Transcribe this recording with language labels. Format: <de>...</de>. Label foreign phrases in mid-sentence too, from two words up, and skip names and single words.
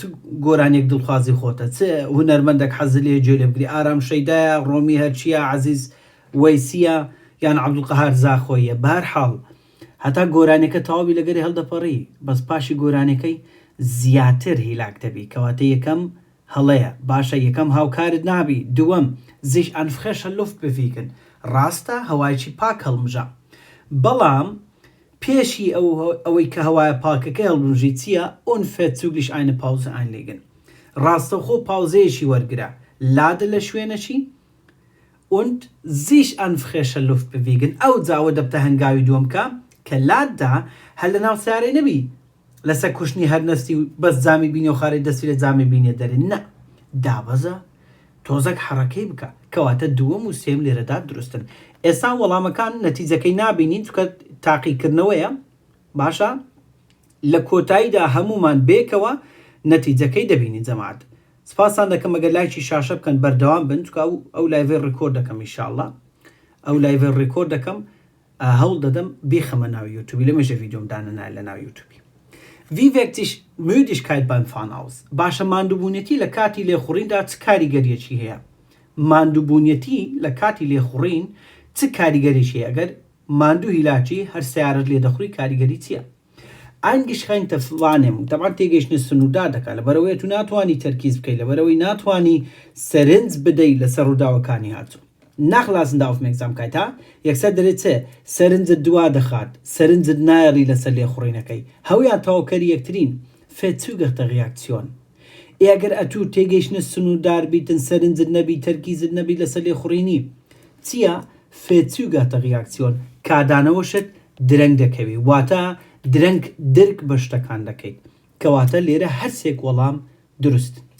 <ckb>گۆرانێک دڵخوازی خۆتە چ هونەرمەندێک حەزت لێ گوێ لێ بگری ئارام شەیدایە ڕۆمی هەرچیە عەزیز وەیسیە یان عەبدولقەهار زاخۆیە بەهەرحاڵ هەتا گۆرانەکە تەواوی لەگەری هەڵدەپەڕی بەس پاشی گۆرانەکەی زیاتر هیلاک دەبی کەواتە یەکەم هەڵەیە باشە یەکەم هاوکارت نابی دووەم</ckb> <de>sich an frischer Luft bewegen</de> <ckb>ڕاستە هەوایکی پاک هەڵمژە بەڵام پێشی ئەوەی کە هەوایە پاکەکەی هەڵبژی چییە</ckb> <de>unverzüglich eine Pause einlegen</de> <ckb>ڕاستەخۆ پاوزەیەکی وەرگرە لادە لە شوێنەچی</ckb> <de>und sich an frischer Luft bewegen</de> <ckb>ئەو جاوە دەبتە هەنگاوی دووەم کە لاددا هەر لە ناو سیارەی نەبی لەسەر کوشتنی هەرنەستی و بەس جامی بینی و خارەی دەستی لە جامی بینێ دەرێن نە دابەزە تۆزێک حەڕەکەی بکە کەواتە دووەم و سێم لێرەدا دروستن. ئێستا وەڵامەکان نەتیجەکەی نابینین چونکە تاقیکردنەوەیە باشە لە کۆتاییدا هەمومان بێکەوە نەتیجەکەی دەبینین جەماعەت. سپاسان دەکەم ئەگەر لایکی شاشە بکەن بەردەوام بن چونکە ئەو لایڤێ ڕێکۆرد دەکەم ئینشاءڵڵا ئەو لایڤێ ڕێکۆرد دەکەم هەوڵ دەدەم بیخەمە ناو یوتیوبی لەمەژە ڤیدیۆم دانەنای لە ناو یوتیوبی.</ckb> <de>Wie wirkt sich Müdigkeit beim Fahren aus?</de> <ckb>باشە ماندووبوونیەتی لە کاتی لێخوڕیندا چ کاریگەریەکی هەیە؟ ماندووبوونیەتی لە کاتی لێخوڕین چ کاریگەریش هەیە؟ ئەگەر ماندوو هیلاکی هەر سیارەت لێدەخوڕی کاریگەری چییە؟ ئەنگشخەینتە فڵانێم دەبان تێگەیشتنە سنوودا دەکات لەبەرەوەی تو ناتوانی تەرکیز بکەیت لەبەرەوەی ناتوانی سەرنج بدەیت لەسەر ڕووداوەکانی هاتوو.</ckb> <de>Nachlassen der Aufmerksamkeit</de> <ckb>ha یەکسەر دەرێت چێ سەرنجت دوا دەخات سەرنجت نایەڕی لەسەر لێخوڕینەکەی هەویان تەواوکەری یەکترین</ckb> <de>verzögerte Reaktion</de> <ckb>ئەگەر ئەتوو تێگەیشتنە سنوودار بیتن سەرنجت نەبی تەرکیزت نەبی لەسەر لێخوڕینی چییە</ckb> <de>verzögerte Reaktion</de> <ckb>کادانەوەشت درەنگ دەکەوی واتە درەنگ درک بە شتەکان دەکەیت کەواتە لێرە هەرسێک وەڵام دروست.</ckb>